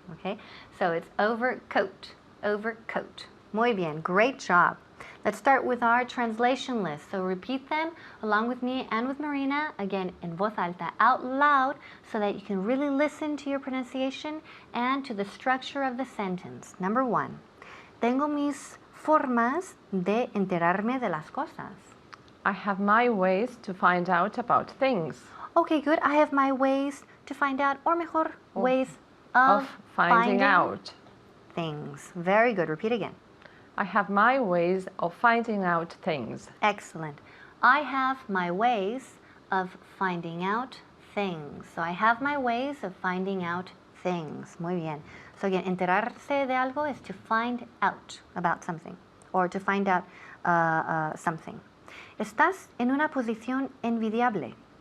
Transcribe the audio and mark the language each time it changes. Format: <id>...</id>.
<en>Okay, so it's overcoat. Overcoat.</en> <es>Muy bien.</es> <en>Great job. Let's start with our translation list. So repeat them along with me and with Marina, again in</en> <es>voz alta,</es> <en>out loud, so that you can really listen to your pronunciation and to the structure of the sentence. Number 1.</en> <es>Tengo mis formas de enterarme de las cosas.</es> <en>I have my ways to find out about things. Okay, good. I have my ways to find out, or mejor, ways of finding out. things. Very good. Repeat again. I have my ways of finding out things. Excellent. I have my ways of finding out things. So I have my ways of finding out things.</en> <es>Muy bien.</es> <en>So again,</en> <es>enterarse de algo</es> <en>is to find out about something or to find out something.</en> <es>Estás en una posición envidiable.</es>